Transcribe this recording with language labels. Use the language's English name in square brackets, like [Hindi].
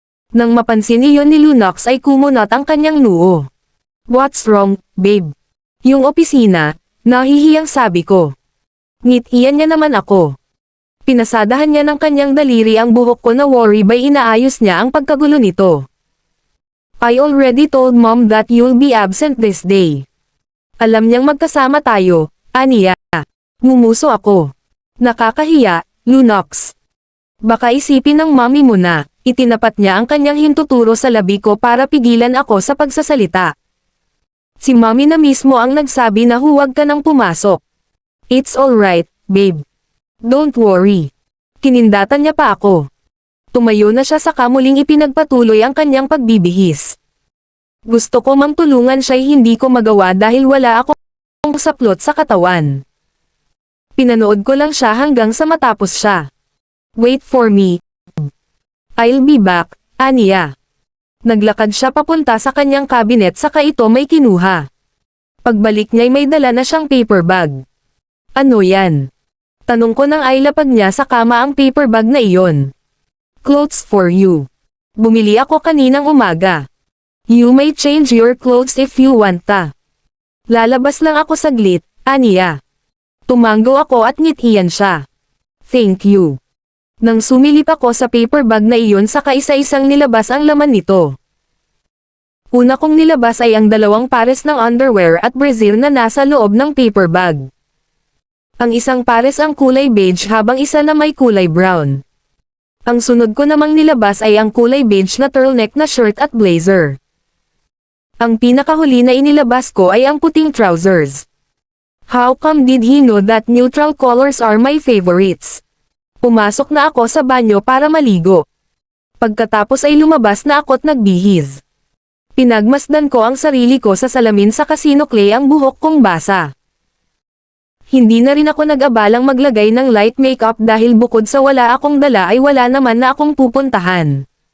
[Filipino] Nang mapansin iyon ni Lunox ay kumunot ang kanyang noo. [English] What's wrong, babe? [Filipino] Yung opisina, nahihiyang sabi ko. Ngitian niya naman ako. Pinasadahan niya ng kanyang daliri ang buhok ko na worry by inaayos niya ang pagkagulo nito. [English] I already told mom that you'll be absent this day. [Filipino] Alam niyang magkasama tayo, aniya. Ngumuso ako. Nakakahiya, Lunox. Baka isipin ng mommy mo na. Itinapat niya ang kanyang hintuturo sa labi ko para pigilan ako sa pagsasalita. Si mommy na mismo ang nagsabi na huwag ka nang pumasok. [English] It's alright, babe. Don't worry. [Filipino] Kinindatan niya pa ako. Tumayo na siya saka muling ipinagpatuloy ang kanyang pagbibihis. Gusto ko mang tulungan siya'y hindi ko magawa dahil wala akong saplot sa katawan. Pinanood ko lang siya hanggang sa matapos siya. [English] Wait for me. I'll be back, [Filipino] aniya. Naglakad siya papunta sa kanyang kabinet saka ito may kinuha. Pagbalik niya'y may dala na siyang paper bag. Ano yan? Tanong ko nang ay lapag niya sa kama ang paper bag na iyon. [English] Clothes for you. [Filipino] Bumili ako kaninang umaga. [English] You may change your clothes if you want ta. [Filipino] Lalabas lang ako saglit, aniya. Tumanggo ako at ngitian siya. [English] Thank you. [Filipino] Nang sumilip ako sa paper bag na iyon saka isa-isang nilabas ang laman nito. Una kong nilabas ay ang 2 pares ng underwear at brassiere na nasa loob ng paper bag. Ang isang pares ang kulay beige habang isa na may kulay brown. Ang sunod ko namang nilabas ay ang kulay beige na turtleneck na shirt at blazer. Ang pinakahuli na inilabas ko ay ang puting trousers. [English] How come did he know that neutral colors are my favorites? [Filipino] Pumasok na ako sa banyo para maligo. Pagkatapos ay lumabas na ako't nagbihis. Pinagmasdan ko ang sarili ko sa salamin sa sinukli ang buhok kong basa. Hindi na rin ako nag-abalang maglagay ng light makeup dahil bukod sa wala akong dala ay wala naman na akong pupuntahan.